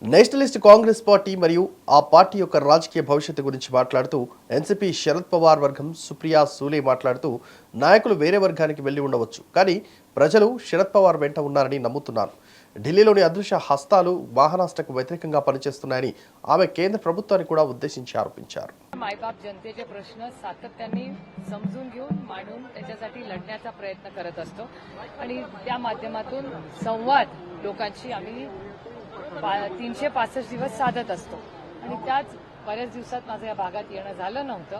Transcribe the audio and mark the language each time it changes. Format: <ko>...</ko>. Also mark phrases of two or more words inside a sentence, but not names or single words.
<te>నేషనలిస్ట్ కాంగ్రెస్ పార్టీ మరియు ఆ పార్టీ యొక్క రాజకీయ భవిష్యత్తు గురించి మాట్లాడుతూ ఎన్సీపీ శరద్ పవార్ వర్గం సుప్రియా సూలే మాట్లాడుతూ నాయకులు వేరే వర్గానికి వెళ్లి ఉండవచ్చు, కానీ ప్రజలు శరద్ పవార్ వెంట ఉన్నారని నమ్ముతున్నారు. ఢిల్లీలోని అదృశ్య హస్తాలు మహారాష్ట్రకు వ్యతిరేకంగా పనిచేస్తున్నాయని ఆమె కేంద్ర ప్రభుత్వాన్ని కూడా ఉద్దేశించి ఆరోపించారు.</te> <mr>मायबाप जनतेचे प्रश्न सातत्याने समजून घेऊन मांडून त्याच्यासाठी लढण्याचा प्रयत्न करत असतो आणि त्या माध्यमातून संवाद लोकांशी आम्ही 365 दिवस साधत असतो आणि त्याच बऱ्याच दिवसात माझं या भागात येणं झालं नव्हतं.</mr>